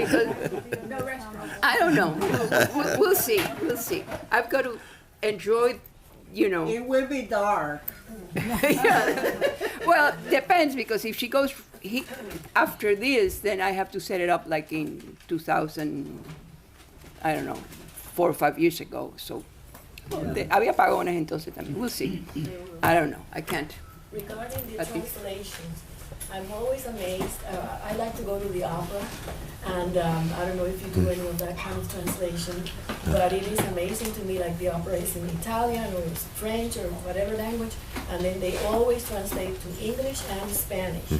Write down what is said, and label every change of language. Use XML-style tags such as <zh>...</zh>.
<en>Because I don't know. We'll see. We'll see. I've got to enjoy, you know. It will be dark. Yeah. Well, depends, because if she goes after this, then I have to set it up like in 2000, I don't know, 4 or 5 years ago.</en> <es>So había apagones entonces también.</es> <en>We'll see. I don't know. I can't. Regarding the At least. translations, I'm always amazed. I like to go to the opera, and I don't know if you do any of that kind of translation, but it is amazing to me, like the opera is in Italian or it's French or whatever language, and then they always translate to English and Spanish.</en>